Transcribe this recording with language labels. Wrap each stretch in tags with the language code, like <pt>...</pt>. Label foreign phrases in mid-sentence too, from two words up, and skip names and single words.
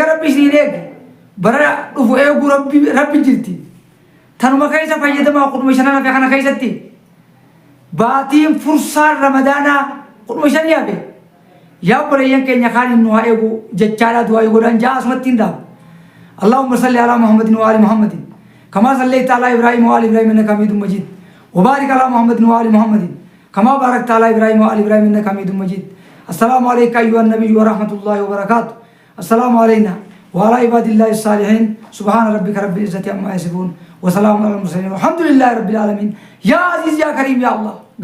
<om>rabbi isin eege bara dhufu eeguu rabbi jirti tanuma keessa fayyadamaa kudhuma shanan hafe kana keessatti baatiin fursaan ramadaanaa kudhuma shanii hafe yaa obboleeyyan keenya kaaniin nu haa eegu jechaadhaa du'aa godhan jaa asumatti hin dhaabu</om> <ar>اللهم صل على محمد وآل محمد كما صليت على إبراهيم وآل إبراهيم إنك حميد مجيد وبارك على محمد وآل محمد كما باركت على إبراهيم وآل إبراهيم إنك حميد مجيد السلام عليك أيها النبي ورحمة الله وبركاته السلام علينا وعلى عباد الله الصالحين سبحان ربك رب العزة عما يصفون وسلام على المرسلين والحمد لله رب العالمين يا عزيز يا كريم يا الله</ar>